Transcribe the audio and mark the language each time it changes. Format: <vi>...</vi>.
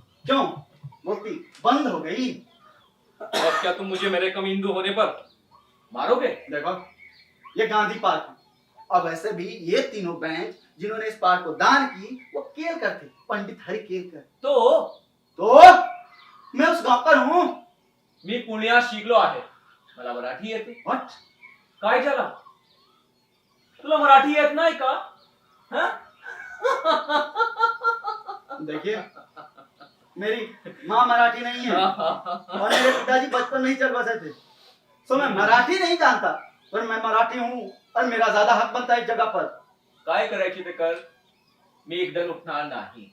<hi>क्यों, मूर्ति बंद हो गई? और क्या तुम मुझे मेरे कम हिंदू होने पर मारोगे? देखो, ये गांधी पार्क है, और वैसे भी ये तीनों बेंच जिन्होंने इस पार्क को दान की वो केलकर थे, पंडित हरि केलकर। तो मैं उस गांव पर हूँ।</hi> <mr>मी पुण्या शिकलो आहे, मला मराठी येते.</mr> <en>What?</en> <mr>काय झालं? तुला मराठी येत नाही का? हाँ?</mr> <hi>देखिए, मेरी माँ मराठी नहीं है और मेरे पिताजी बचपन में ही चल बसे थे, तो मैं मराठी नहीं जानता, पर मैं मराठी हूँ और मेरा ज्यादा हक बनता है इस जगह पर।</hi> <mr>काय करायची ते कर, मी एकदम उठणार नाही.</mr>